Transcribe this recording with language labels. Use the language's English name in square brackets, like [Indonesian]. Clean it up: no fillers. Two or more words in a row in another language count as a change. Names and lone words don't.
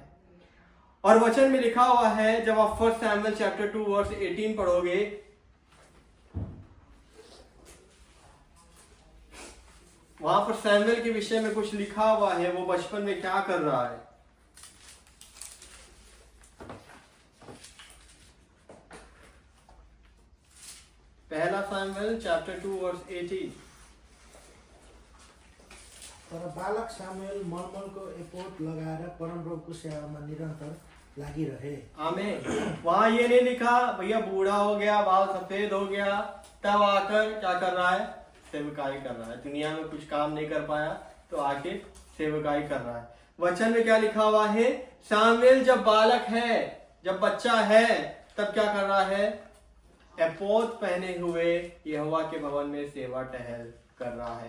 [Hindi] और वचन में लिखा हुआ है, जब आप 1 सैमुएल चैप्टर 2 वर्स 18 पढ़ोगे, वहां पर सैमुएल के विषय में कुछ लिखा हुआ है, वो बचपन में क्या कर रहा है। पहला सैमुएल चैप्टर 2 वर्स 18। [Nepali] तर बालक सामुएल मलमलको एपोद लगाएर परमप्रभुको सेवामा निरन्तर लागिरहे। आमीन। [Hindi] वहां ये नहीं लिखा भैया बूढ़ा हो गया, बाल सफेद हो गया, तब आकर क्या कर रहा है, सेवकाई कर रहा है। दुनिया में कुछ काम नहीं कर पाया तो आके सेवकाई कर रहा है। वचन में क्या लिखा हुआ है, सामुएल जब बालक है, जब बच्चा है, तब क्या कर रहा है, एपोद पहने हुए यहोवा के भवन में सेवा टहल कर रहा है।